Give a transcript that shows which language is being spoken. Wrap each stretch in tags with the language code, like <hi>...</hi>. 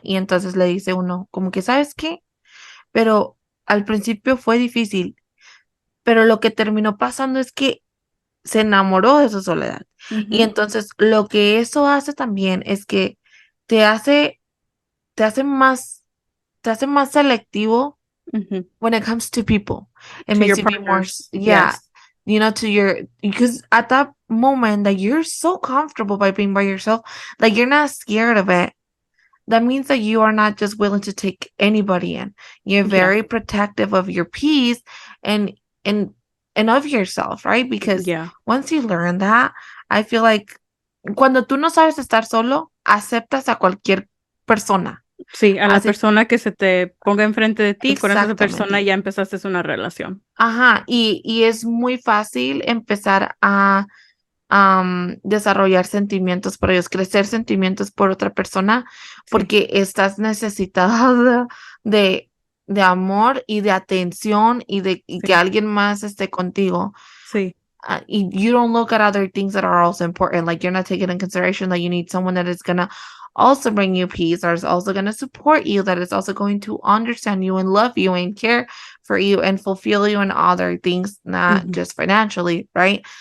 <es>Y entonces le dice uno, como que, ¿sabes qué? Pero al principio fue difícil, pero lo que terminó pasando es que se enamoró de su soledad. Y Mhm, entonces lo que eso hace también es que te hace, te hace más, te hace más selectivo mhm.</es> <en>when it comes to people. It To makes you be more, partners. yeah, Yes. to because at that moment that you're so comfortable by being by yourself, like you're not scared of it. That means that you are not just willing to take anybody in. You're Yeah. very protective of your peace and and and of yourself, right? Because Yeah. once you learn that, I feel like</en> <es>cuando tú no sabes estar solo, aceptas a cualquier persona. Sí, a la Así, persona que se te ponga enfrente de ti, con esa persona exactamente. ya empezaste una relación. Ajá, y es muy fácil empezar a desarrollar sentimientos por ellos, crecer sentimientos por otra persona, Sí, porque estás necesitada de, de amor y de atención y que sí, alguien más esté contigo. sí.</es> <en>You don't look at other things that are also important. Like you're not taking in consideration that you need someone that is gonna also bring you peace, or is also gonna support you, that is also going to understand you and love you and care for you and fulfill you in other things, not Mhm. just financially, right?</en>